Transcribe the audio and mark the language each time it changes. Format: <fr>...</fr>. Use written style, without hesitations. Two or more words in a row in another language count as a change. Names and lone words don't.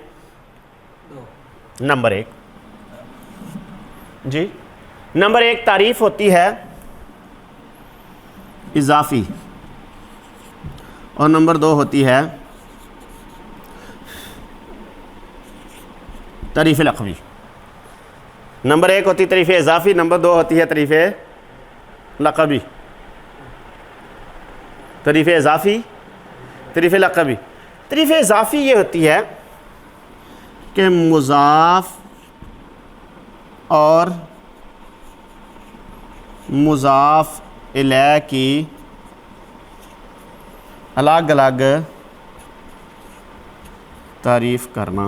<ur>نمبر 1، جی نمبر 1 تعریف ہوتی ہے اضافی، اور نمبر 2 ہوتی ہے تعریف لقبی. نمبر 1 ہوتی ہے تعریف اضافی، نمبر 2 ہوتی ہے تعریف لقبی. تعریف اضافی، تعریف لقبی. تعریف اضافی یہ ہوتی ہے کہ مضاف اور مضاف الیہ کی الگ الگ تعریف کرنا.</ur>